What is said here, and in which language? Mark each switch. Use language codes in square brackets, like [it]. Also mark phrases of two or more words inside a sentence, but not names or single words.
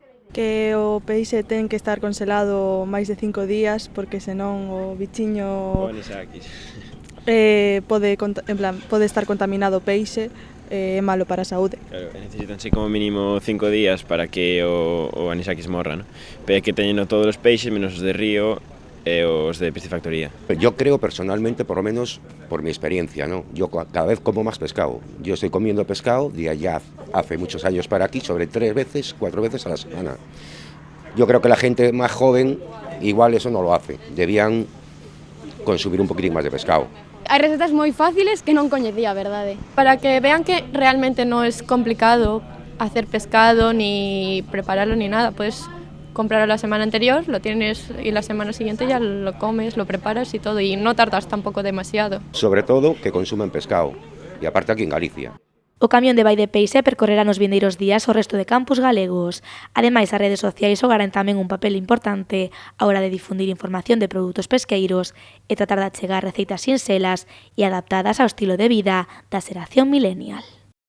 [gl] Que o peixe ten que estar congelado máis de 5 días porque senón o bichiño pode estar contaminado o peixe, é malo para a saúde. Claro, necesitanse como mínimo 5 días para que o anisakis morra, ¿no? Pero é que teñeno todos os peixes menos os de río e os de piscifactoría. [es] Yo creo personalmente, por lo menos por mi experiencia, ¿no? Yo cada vez como más pescado. Yo estoy comiendo pescado de allá hace muchos años para aquí, sobre 3 veces, 4 veces a la semana. Yo creo que la gente más joven igual eso no lo hace. Debían consumir un poquitín más de pescado. [gl] Hai recetas moi fáciles que non coñecía, verdade. [es] Para que vean que realmente [gl] non é complicado [es] hacer pescado, ni prepararlo, ni nada, pues comprarlo la semana anterior, lo tienes y la semana siguiente ya lo comes, lo preparas y todo, y no tardas tampoco demasiado. Sobre todo que consumen pescado, y aparte aquí en Galicia. [gl] O camión de Vai de Peixe percorrerá nos vindeiros días o resto de campus galegos. Ademais, as redes sociais xogarán tamén un papel importante á hora de difundir información de produtos pesqueiros e tratar de achegar receitas sinxelas e adaptadas ao estilo de vida da xeración millennial.